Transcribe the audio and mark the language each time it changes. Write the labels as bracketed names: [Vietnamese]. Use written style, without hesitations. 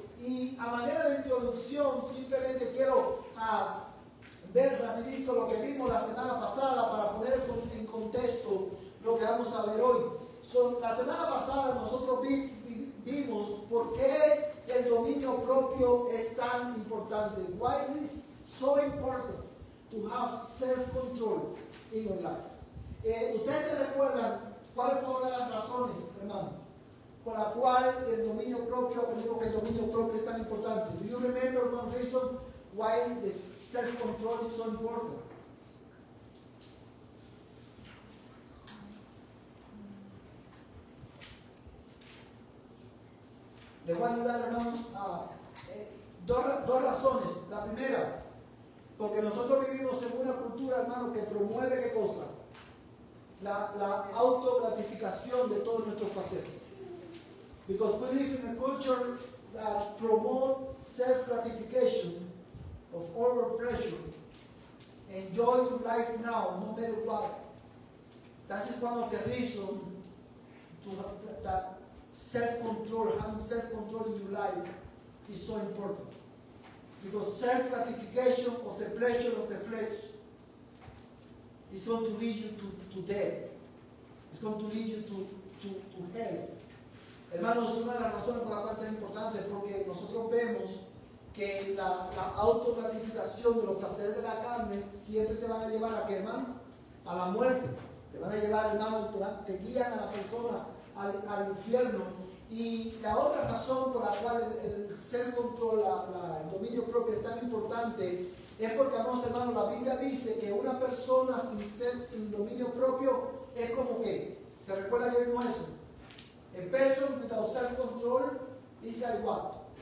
[Spanish] Y a manera de introducción, simplemente quiero ver rapidito lo que vimos la semana pasada para poner en contexto lo que vamos a ver hoy. La semana pasada nosotros vimos por qué el dominio propio es tan importante. [English] Why it is so important to have self-control in your life. [Spanish] Ustedes se recuerdan cuáles fueron las razones, hermano, por la cual el dominio propio, o digo que el dominio propio es tan importante. [English] Do you remember one reason why the self-control is so important? [Spanish] Les voy a ayudar, hermanos, a dos razones. La primera, porque nosotros vivimos en una cultura, hermano, que promueve ¿qué cosa? La autogratificación de todos nuestros placeres. [English] Because we live in a culture that promotes self-gratification of over pressure. Enjoy your life now, no matter what. That is one of the reasons to have that self-control, having self-control in your life is so important. Because self-gratification of the pleasure of the flesh it's going to lead you to death. It's going to lead you to hell. [Spanish] Hermanos, una de las razones por las cuales es importante es porque nosotros vemos que la autogratificación de los placeres de la carne siempre te van a llevar a qué, hermano? A la muerte. Te van a llevar, hermano, te guían a la persona al infierno. Y la otra razón por la cual el self-control, el dominio propio es tan importante, es porque, amados hermanos, la Biblia dice que una persona sin dominio propio es como que, ¿se recuerda que vimos eso? [English] A person without self-control is like what?